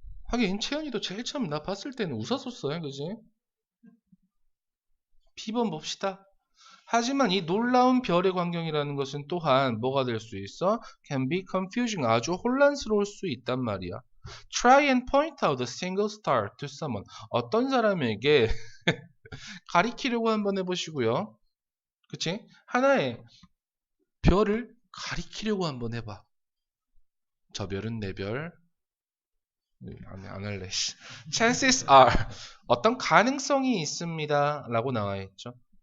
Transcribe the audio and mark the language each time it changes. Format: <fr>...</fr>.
<ko>하긴 채연이도 제일 처음 나 봤을 때는 웃었었어요, 그지? B번 봅시다. 하지만 이 놀라운 별의 광경이라는 것은 또한 뭐가 될 수 있어?</ko> <en>Can be confusing.</en> <ko>아주 혼란스러울 수 있단 말이야.</ko> <en>Try and point out a single star to someone.</en> <ko>어떤 사람에게 가리키려고 한번 해보시고요. 그치? 하나의 별을 가리키려고 한번 해봐. 저 별은 내 별. 안 할래.</ko> <en>chances are</en> <ko>어떤 가능성이 있습니다 라고 나와 있죠.</ko>